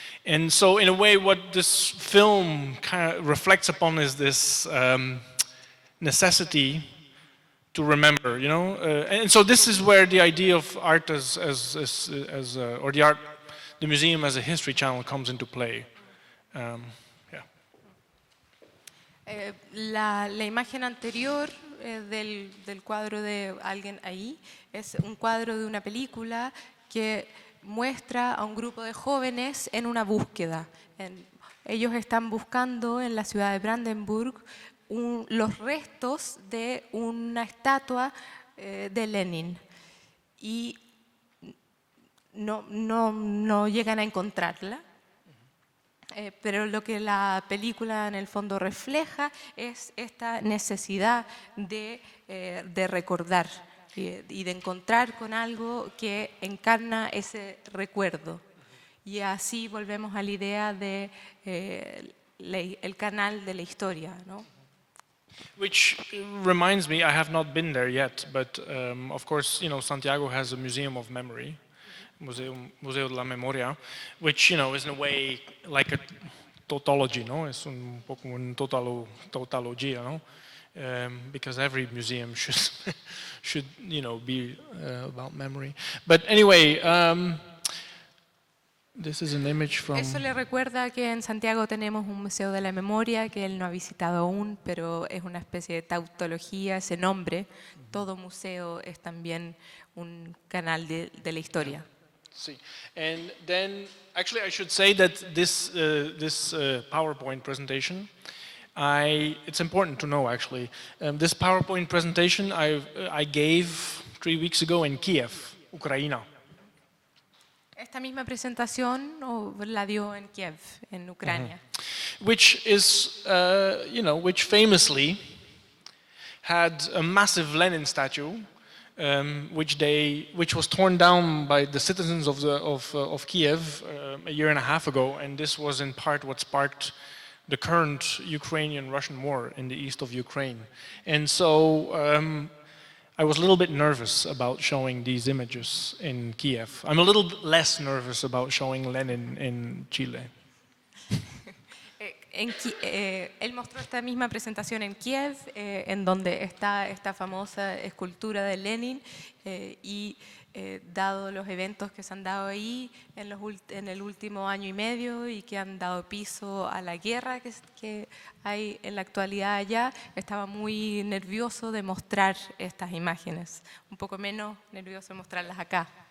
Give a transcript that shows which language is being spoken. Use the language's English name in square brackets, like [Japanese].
[English] And so in a way what this film kind of reflects upon is this necessity to remember, you know? And so this is where the idea of art or the museum as a history channel comes into play. Yeah. [Spanish] La imagen anterior del cuadro de alguien ahí es un cuadro de una película que muestra a un grupo de jóvenes en una búsqueda. Ellos están buscando en la ciudad de Brandenburg los restos de una estatua de Lenin y no llegan a encontrarla. Pero lo que la película en el fondo refleja es esta necesidad de recordar y de encontrar con algo que encarna ese recuerdo. Y así volvemos a la idea de el canal de la historia, ¿no? [English] Which reminds me, I have not been there yet, but of course, Santiago has a museum of memory, Museo de la Memoria, which, is in a way like a tautology, no? [Spanish] Es un poco un tautología, no? [English] Because every museum should be about memory. But anyway, this is an image from... [Spanish] Eso le recuerda que en Santiago tenemos un museo de la memoria que él no ha visitado aún, pero es una especie de tautología, ese nombre. Todo museo es también un canal de la historia. Sí. [English] And then, actually, I should say that this PowerPoint presentation, it's important to know actually, this PowerPoint presentation I gave 3 weeks ago in Kiev, Ucrania. [Spanish] Esta misma presentación la dio en Kiev, en Ucrania. [English] Which is, which famously had a massive Lenin statue, which was torn down by the citizens of Kiev a year and a half ago, and this was in part what sparked the current Ukrainian-Russian war in the east of Ukraine. And so I was a little bit nervous about showing these images in Kiev. I'm a little bit less nervous about showing Lenin in Chile. [Spanish] Él mostró esta misma presentación en Kiev, en donde está esta famosa escultura de Lenin, y dado los eventos que se han dado ahí en el último año y medio y que han dado piso a la guerra que hay en la actualidad allá, estaba muy nervioso de mostrar estas imágenes, un poco menos nervioso de mostrarlas acá.